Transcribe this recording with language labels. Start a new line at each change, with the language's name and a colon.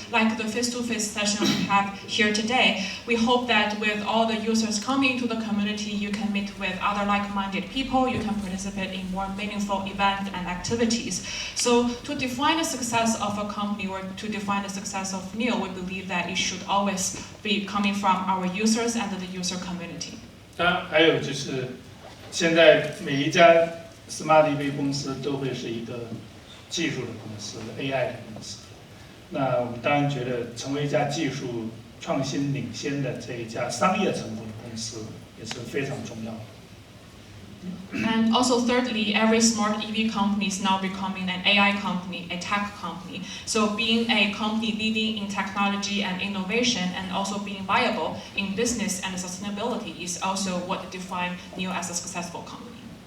English: Like the face-to-face session we have here today, we hope that with all the users coming to the community, you can meet with other like-minded people, you can participate in more meaningful events and activities. So to define the success of a company or to define the success of NIO, we believe that it should always be coming from our users and the user community.
Chinese: 当然，还有就是现在每一家 Smart EV 公司都会是一个技术的公司 ，AI 的公司。那我们当然觉得成为一家技术创新领先的这一家商业成功的公司也是非常重要的。
English: And also thirdly, every smart EV company is now becoming an AI company, a tech company. So being a company leading in technology and innovation and also being viable in business and sustainability is also what defines NIO as a successful company.